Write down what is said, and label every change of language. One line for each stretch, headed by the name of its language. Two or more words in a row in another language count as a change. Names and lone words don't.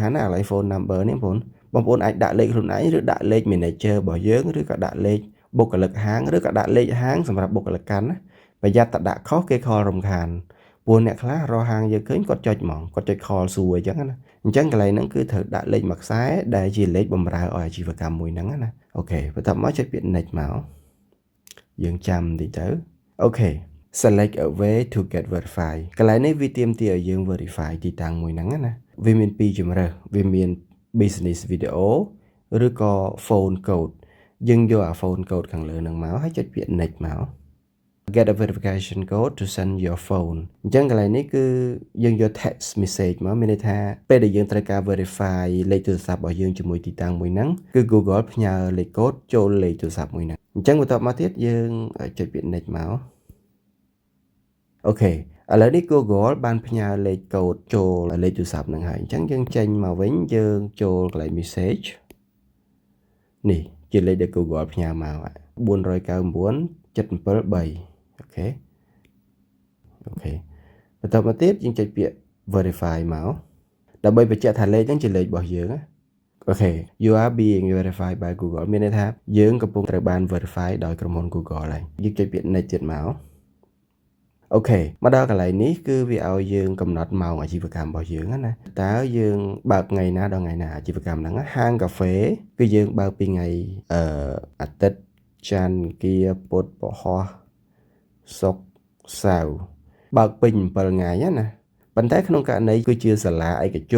Khmer: ខាន់ណាកន្លែង
English: phone number
Khmer: នេះបងប្អូនអាចដាក់លេខខ្លួនឯងឬដាក់លេខ manager របស់យើងឬក៏ដាក់លេខបុគ្គលិកហាងឬក៏ដាក់លេខហាងសម្រាប់បុគ្គលិកកាន់ណាប្រយ័ត្នតែដាក់ខុសគេខលរំខានពួកអ្នកខ្លះរកហាងយើងឃើញគាត់ចុចហ្មងគាត់ចុច call សួរអញ្ចឹងណាអញ្ចឹងកន្លែងហ្នឹងគឺត្រូវដាក់លេខមួយខ្សែដែលជាលេខបម្រើឲ្យអាជីវកម្មមួយហ្នឹងណាអូខេបន្ទាប់មកចុចពាក្យ next មកយើងចាំតិចទៅអូខេ
English: select a way to get verify
Khmer: កន្លែងនេះវាទាមទារឲ្យយើង verify ទីតាំងមួយហ្នឹងណាវាមាន2ជម្រើសវាមាន
English: business video
Khmer: ឬក៏
English: phone code
Khmer: យើងយកអា
English: phone code
Khmer: ខាងលើហ្នឹងមកហើយចុចពាក្យ next មក
English: get a verification code to send your phone
Khmer: អញ្ចឹងកន្លែងនេះគឺយើង យក
English: text message
Khmer: មកមានន័យថាពេលដែលយើងត្រូវការ verify លេខទូរស័ព្ទរបស់យើងជាមួយទីតាំងមួយហ្នឹងគឺ Google ផ្ញើលេខកូដចូលលេខទូរស័ព្ទមួយហ្នឹងអញ្ចឹងបន្ទាប់មកទៀតយើងចុចពាក្យ next មកអូខេឥឡូវនេះ Google បានផ្ញើលេខកូដចូលលេខទូរស័ព្ទហ្នឹងហើយអញ្ចឹងយើងចេញមកវិញយើងចូលកន្លែង message នេះជាលេខដែល Google ផ្ញើមក 499 773អូខេបន្ទាប់មកទៀតយើងចុចពាក្យ verify មកដើម្បីបញ្ជាក់ថាលេខហ្នឹងជាលេខរបស់យើងណាអូខេ
English: you are being verified by Google
Khmer: មានន័យថាយើងកំពុងត្រូវបាន verify ដោយក្រុមហ៊ុន Google ហើយយើងចុចពាក្យ next ទៀតមកអូខេមកដល់កន្លែងនេះគឺវាឲ្យយើងកំណត់ម៉ោងអាជីវកម្មរបស់យើង ណាតើយើងបើកថ្ងៃណាដល់ថ្ងៃណាអាជីវកម្មហ្នឹងហាងកាហ្វេគឺយើងបើកពីថ្ងៃអាទិត្យច័ន្ទគៀពុធពហុសុក្រសៅរ៍បើកពេញ7ថ្ងៃណាប៉ុន្តែក្នុងករណីគឺជាសាលាឯកជន